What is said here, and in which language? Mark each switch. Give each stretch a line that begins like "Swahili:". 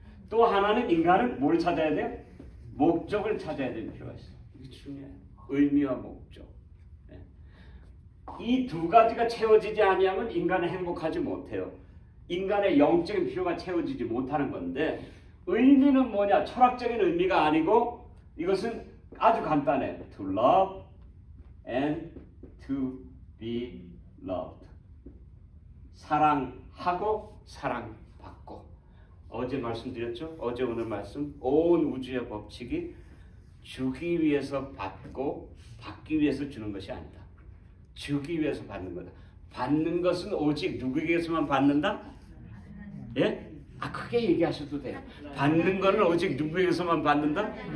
Korean: 또 하나는 인간은 뭘 찾아야 돼요? 목적을 찾아야 될 필요가 있어요. 이게 중요해요. 의미와 목적. 이 두 가지가 채워지지 아니하면 인간은 행복하지 못해요. 인간의 영적인 필요가 채워지지 못하는 건데 의미는 뭐냐? 철학적인 의미가 아니고 이것은 아주 간단해.
English: To love and to be loved.
Korean: 사랑하고 사랑받고 어제 말씀드렸죠? 어제 오늘 말씀 온 우주의 법칙이 주기 위해서 받고 받기 위해서 주는 것이 아니다. 주기 위해서 받는 거다. 받는 것은 오직 누구에게서만 받는다? 예? 크게 얘기하셔도 돼요. 받는 거는 오직 누구에게서만 받는다?